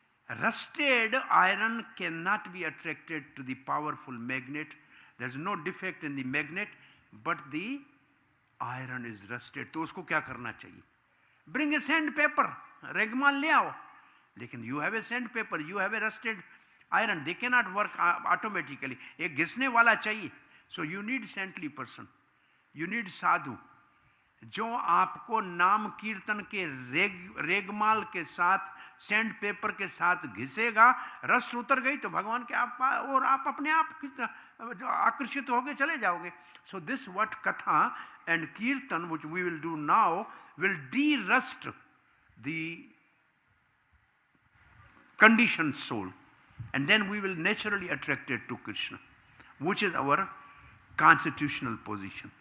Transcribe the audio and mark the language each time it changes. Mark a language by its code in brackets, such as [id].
[en] Rusted iron cannot be attracted to the powerful magnet. There's no defect in the magnet, but the iron is rusted. [hi] तो उसको क्या करना चाहिए? [en] Bring a sandpaper, [hi] रेगमाल ले आओ। [en] लेकिन you have a sandpaper, you have a rusted iron. They cannot work automatically. [hi] एक घिसने वाला चाहिए. [en] So you need saintly person. You need [hi] साधु, जो आपको नाम कीर्तन के रेगमाल के साथ, सैंड पेपर के साथ घिसेगा। रस्ट उतर गई तो भगवान के आप और आप अपने आप आकर्षित होके चले जाओगे। [en] So this what katha and kirtan which we will do now will derust the condition soul, and then we will naturally attracted to Krishna, which is our constitutional position.